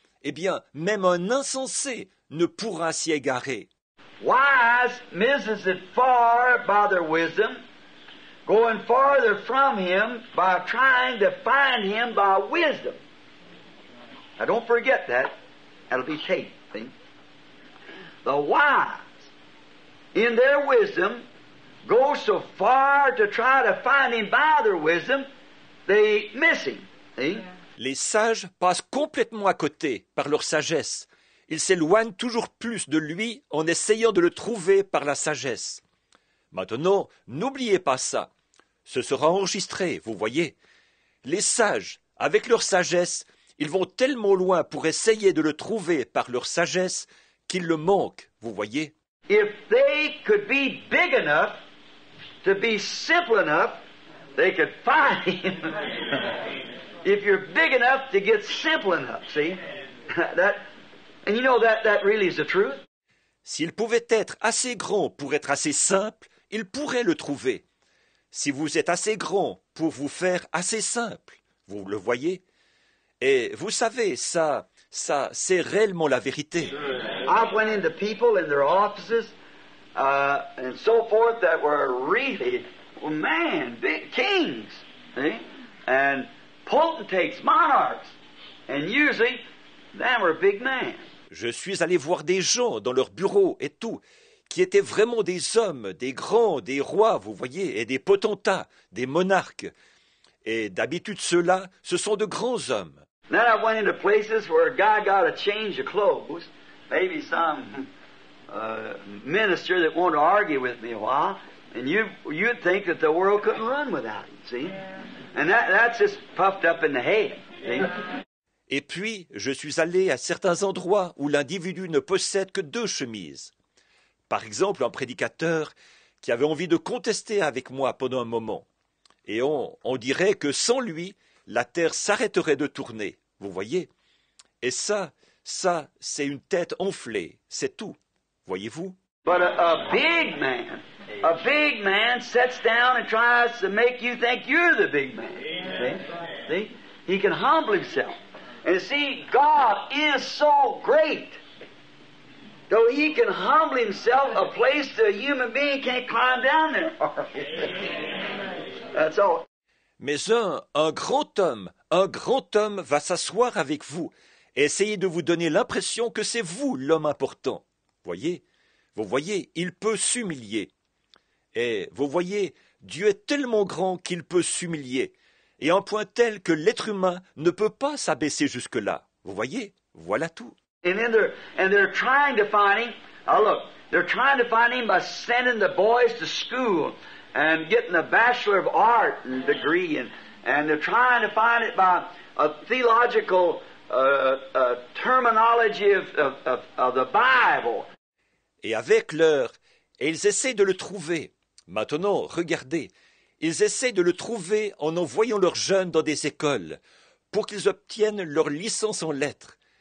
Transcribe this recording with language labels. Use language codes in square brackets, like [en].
[fr] Eh bien, même un insensé ne pourra s'y égarer. [en] Wise misses it far by their wisdom, going farther from Him by trying to find Him by wisdom. Now don't forget that. That'll be tape, see? The wise, in their wisdom, go so far to try to find Him by their wisdom, they miss Him, see? [fr] Les sages passent complètement à côté par leur sagesse. Ils s'éloignent toujours plus de lui en essayant de le trouver par la sagesse. Maintenant, n'oubliez pas ça. Ce sera enregistré, vous voyez. Les sages, avec leur sagesse, ils vont tellement loin pour essayer de le trouver par leur sagesse qu'ils le manquent, vous voyez. [en] If they could be big enough to be simple enough, they could find Him. If you're big enough to get simple enough, see? And you know that really is the truth. [fr] S'il pouvait être assez grand pour être assez simple, il pourrait le trouver. Si vous êtes assez grand pour vous faire assez simple, vous le voyez. Et vous savez, ça, c'est réellement la vérité. [en] I've went into people in their offices and so forth that were really, big kings, see? And potentates, monarchs, and usually they were big men. [fr] Je suis allé voir des gens dans leurs bureaux et tout, qui étaient vraiment des hommes, des grands, des rois, vous voyez, et des potentats, des monarques. Et d'habitude, ceux-là, ce sont de grands hommes. [en] Then I went into places where a guy got a change of clothes, maybe some minister that wanted to argue with me a while, and you'd think that the world couldn't run without him, see? And that's just puffed up in the head, see? [fr] Et puis, je suis allé à certains endroits où l'individu ne possède que 2 chemises. Par exemple, un prédicateur qui avait envie de contester avec moi pendant un moment. Et on dirait que sans lui, la terre s'arrêterait de tourner, vous voyez? Et ça, c'est une tête enflée, c'est tout, voyez-vous? [en] But a big man sits down and tries to make you think you're the big man. See? He can humble himself. And see, God is so great. Though He can humble Himself, a place that a human being can't climb down there. That's all. [fr] Mais un grand homme va s'asseoir avec vous et essayer de vous donner l'impression que c'est vous l'homme important. Vous voyez, il peut s'humilier. Et vous voyez, Dieu est tellement grand qu'il peut s'humilier, et à un point tel que l'être humain ne peut pas s'abaisser jusque-là. Vous voyez, voilà tout. [en] And they're trying to find Him Now look, they're trying to find him by sending the boys to school and getting a Bachelor of Art and degree, and they're trying to find it by a theological terminology of the Bible. [fr] Et avec et ils essaient de le trouver. Maintenant, regardez, ils essaient de le trouver en envoyant leurs jeunes dans des écoles pour qu'ils obtiennent leur licence en lettres.